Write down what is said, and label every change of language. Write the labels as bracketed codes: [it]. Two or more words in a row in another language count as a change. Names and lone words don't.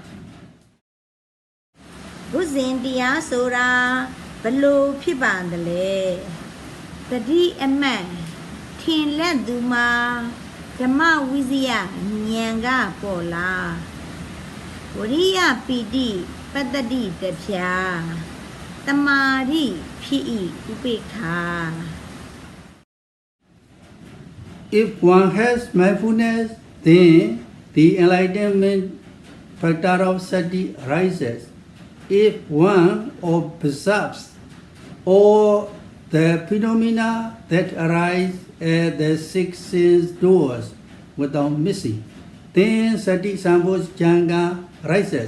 [my] ဘုဇင်တရားဆိုတာဘလို့ဖြစ်ပါသလဲတတိအမှတ်ထင်လက်သူမှာဓမ္မဝိဇယဉာဏ်ကပေါ်လာဝိရိယပီတိပတ္တိတဖြာသမာဓိဖြစ်၏ဥပေက္ခာ [en] If one has mindfulness, then the enlightenment factor of Sati rises. If one observes all the phenomena that arise at the 6 sense doors without missing, then [pi] Sati Sambojanga [en] rises.